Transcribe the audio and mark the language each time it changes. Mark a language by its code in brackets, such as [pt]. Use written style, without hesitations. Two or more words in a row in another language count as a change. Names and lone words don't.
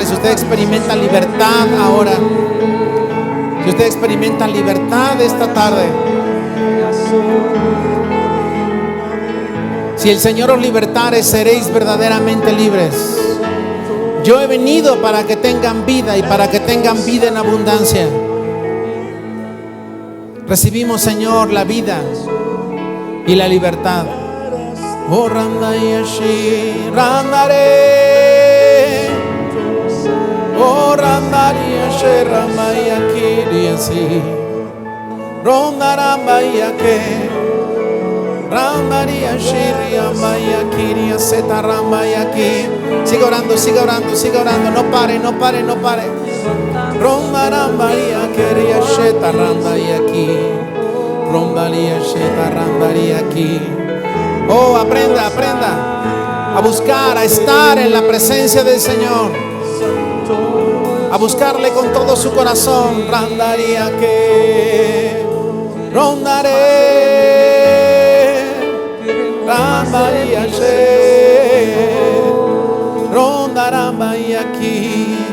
[es] Si usted experimenta libertad ahora, si usted experimenta libertad esta tarde, si el Señor os libertare, seréis verdaderamente libres. Yo he venido para que tengan vida y para que tengan vida en abundancia. Recibimos, Señor, la vida y la libertad. Oh, randayashi, randare. Oh, randayashi, rambayakiriasi. Rondarambayake. Randayashi, rambayakiriaseta, rambayaki. Sigue orando, sigue orando, sigue orando. No pare, no pare, no pare. Rondarambaria quería sheta randaria aquí. Rondaria sheta randaria aquí. Oh, aprenda, aprenda a buscar, a estar en la presencia del Señor, a buscarle con todo su corazón. Randaria que rondaré, randaria she, rondarambaria aquí.